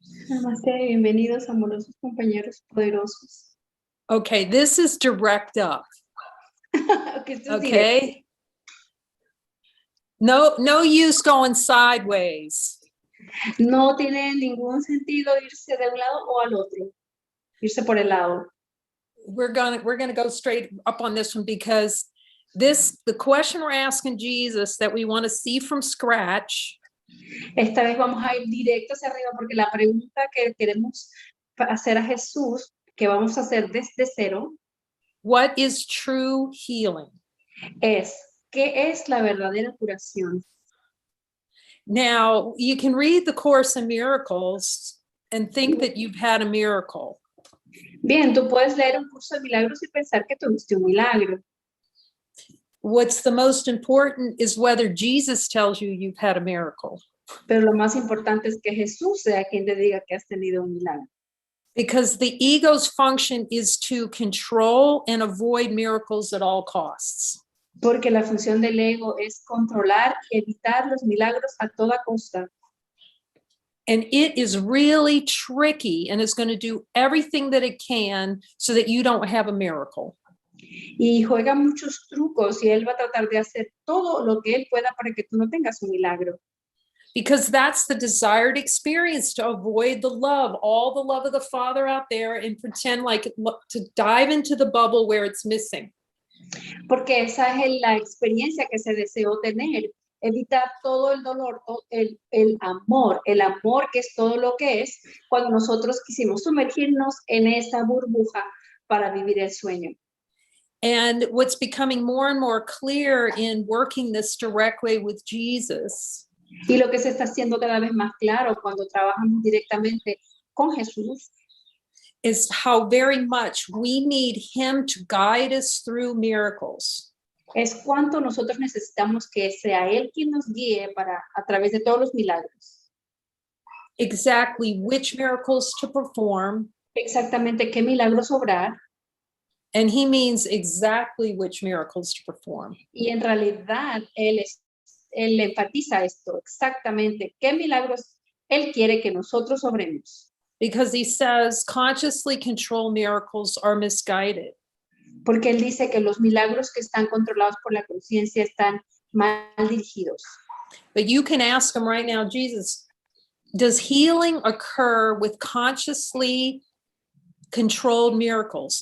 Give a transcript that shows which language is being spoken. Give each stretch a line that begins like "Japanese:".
Spanish: Namaste, bienvenidos, amorosos compañeros poderosos.
English: Okay, this is direct up.
Spanish: Okay, esto es directo.
English: Okay. No use going sideways.
Spanish: No tiene ningún sentido irse de un lado o al otro. Irse por el lado.
English: We're gonna go straight up on this one because the question we're asking Jesus that we want to see from scratch.
Spanish: Esta vez vamos a ir directo hacia arriba porque la pregunta que queremos hacer a Jesús, que vamos a hacer desde cero,
English: What is true healing?
Spanish: es ¿qué es la verdadera curación?
English: Now, you can read the Course in Miracles and think that you've had a miracle.
Spanish: Bien, tú puedes leer un curso de milagros y pensar que tuviste un milagro.
English: What's the most important is whether Jesus tells you you've had a miracle.
Spanish: Pero lo más importante es que Jesús sea quien te diga que has tenido un milagro.
English: Because the ego's function is to control and avoid miracles at all costs.
Spanish: Porque la función del ego es controlar y evitar los milagros a toda costa.
English: And it is really tricky and it's going to do everything that it can so that you don't have a miracle.
Spanish: Y juega muchos trucos y él va a tratar de hacer todo lo que él pueda para que tú no tengas un milagro.
English: Because that's the desired experience, to avoid the love, all the love of the Father out there, and pretend like to dive into the bubble where it's missing.
Spanish: Porque esa es la experiencia que se deseó tener. Evitar todo el dolor, el amor que es todo lo que es, cuando nosotros quisimos sumergirnos en esa burbuja para vivir el sueño.
English: And what's becoming more and more clear in working this direct way with Jesus
Spanish: Y lo que se está haciendo cada vez más claro cuando trabajamos directamente con Jesús
English: is how very much we need him to guide us through miracles.
Spanish: es cuánto nosotros necesitamos que sea Él quien nos guíe a través de todos los milagros.
English: Exactly which miracles to perform.
Spanish: Exactamente qué milagros obrar.
English: And he means exactly which miracles to perform.
Spanish: Y en realidad Él enfatiza esto, exactamente qué milagros Él quiere que nosotros obremos.
English: Because he says consciously controlled miracles are misguided.
Spanish: Porque Él dice que los milagros que están controlados por la conciencia están mal dirigidos.
English: But you can ask him right now, Jesus, does healing occur with consciously controlled miracles?